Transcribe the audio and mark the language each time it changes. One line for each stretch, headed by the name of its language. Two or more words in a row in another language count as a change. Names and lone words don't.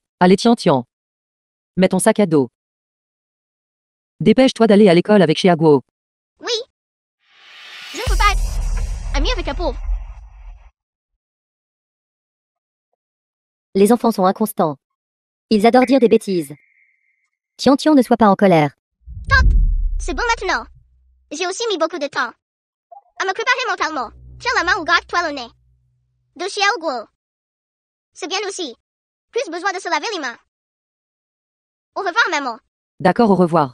French: Allez Tian Tian. Mets ton sac à dos. Dépêche-toi d'aller à l'école avec Xiaoguo. Oui. Je ne peux pas être ami avec un pauvre. Les enfants sont inconstants. Ils adorent dire des bêtises. Tian Tian, ne sois pas en colère. C'est bon maintenant. J'ai aussi mis beaucoup de temps à me préparer mentalement. Tiens la main ou garde-toi le nez. De Xiaoguo. C'est bien aussi. Plus besoin de se laver les mains. Au revoir, maman. D'accord, au revoir.